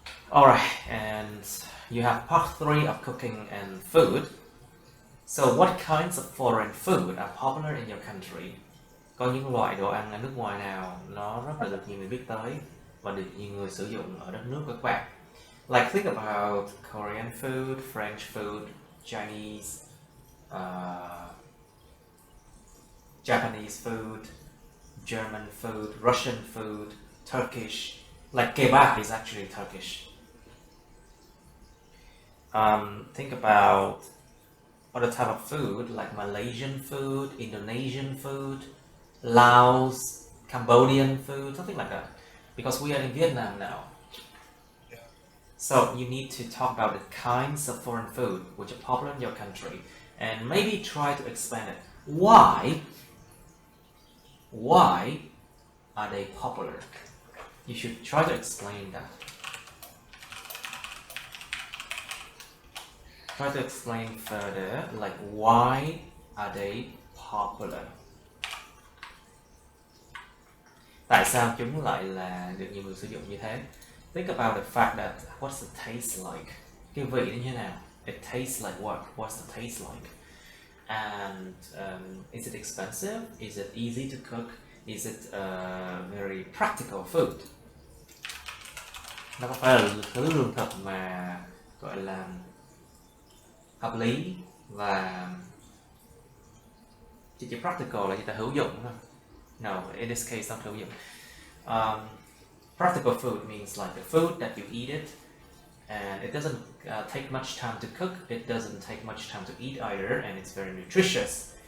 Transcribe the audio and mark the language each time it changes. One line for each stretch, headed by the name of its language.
English: All right, and you have part 3 of cooking and food. So what kinds of foreign food are popular in your country?
Vietnamese: Có những loại đồ ăn ở nước ngoài nào nó rất là được nhiều người biết tới và được nhiều người sử dụng ở đất nước của các bạn.
English: Like think about Korean food, French food, Chinese, Japanese food, German food, Russian food, Turkish. Like kebab is actually Turkish. Think about other type of food like Malaysian food, Indonesian food, Laos, Cambodian food, something like that. Because we are in Vietnam now. Yeah. So you need to talk about the kinds of foreign food which are popular in your country and maybe try to explain it. Why are they popular? You should try to explain that. Try to explain further, like why are they popular?
Vietnamese: Tại sao chúng lại là được nhiều người sử dụng như thế?
English: Think about the fact that what's the taste like?
Vietnamese: Cái vị như thế nào?
English: It tastes like what? What's the taste like? And is it expensive? Is it easy to cook? Is it very practical food?
Vietnamese: Nó có phải là thứ lương thực mà gọi là hợp lý và chỉ practical là chỉ ta hữu dụng thôi.
English: No, in this case not hữu dụng. Practical food means like the food that you eat it and it doesn't take much time to cook, it doesn't take much time to eat either, and it's very nutritious.